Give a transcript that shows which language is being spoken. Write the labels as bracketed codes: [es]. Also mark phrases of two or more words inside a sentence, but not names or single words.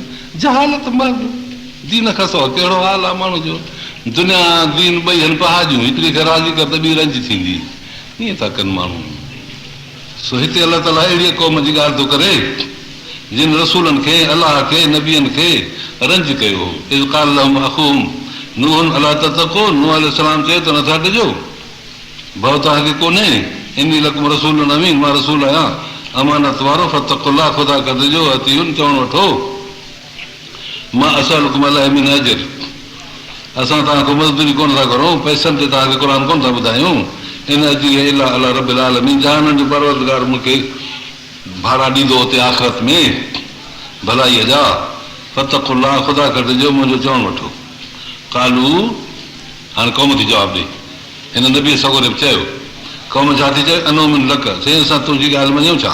[sd] जहालत मर्द दीन खां सवाइ कहिड़ो हाल आहे माण्हू जो। दुनिया दीन ॿई आहिनि पहाजूं, हिकिड़ी खे राज़ी कर त ॿी रंज थींदी। ईअं था कनि माण्हू। सो हिते अलाह ताला अहिड़ी क़ौम जी ॻाल्हि थो करे जिन रसूलनि खे, अलाह खे, नबियनि खे रंज कयो। [ar] إذ قال لهم أخوهم نوح ألا تتقون, [sd] नूह अलैहिस्सलाम चयो त नथा ॾिजो, भउ तव्हांखे कोन्हे। [ar] إني لكم رسول أمين, [sd] मां रसूल आहियां अमानत वारो, फत्तक़ुल्लाह, ख़ुदा खां ॾिजो, अतीउन, चवण वठो। [ar] وما أسألكم عليه من أجر, [sd] असां तव्हांखां मज़दूरी कोन था करूं, पैसनि ते तव्हांखे क़ुर कोन था ॿुधायूं। [ar] إن أجري إلا على رب العالمين, [sd] जहाननि जो परवरदिगार मूंखे भाड़ा ॾींदो हुते आख़िरत में भलाईअ जा। फत्तक़ुल्लाह, ख़ुदा खां ॾिजो, मुंहिंजो चवणु वठो। कालू, हाणे क़ौम थी जवाबु ॾे। हिन नबी सगोरे बि चयो, क़ौम छा थी चए, [ar] أنؤمن لك, [sd] साईं असां तुंहिंजी ॻाल्हि मञूं छा।